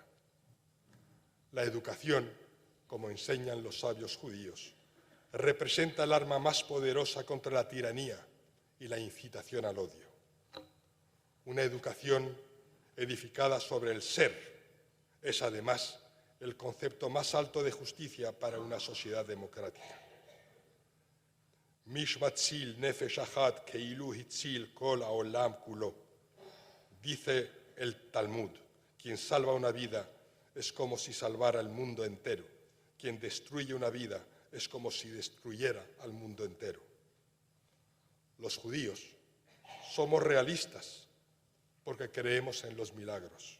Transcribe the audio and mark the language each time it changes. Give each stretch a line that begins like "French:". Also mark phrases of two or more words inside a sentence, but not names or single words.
Spanish: La educación, como enseñan los sabios judíos, representa el arma más poderosa contra la tiranía y la incitación al odio. Una educación edificada sobre el ser es, además, el concepto más alto de justicia para una sociedad democrática.
Hebrew: מי שמציל נפש אחת כאילו הציל כל העולם כולו.
Spanish: Dice el Talmud, quien salva una vida es como si salvara el mundo entero. Quien destruye una vida es como si destruyera al mundo entero. Los judíos somos realistas porque creemos en los milagros.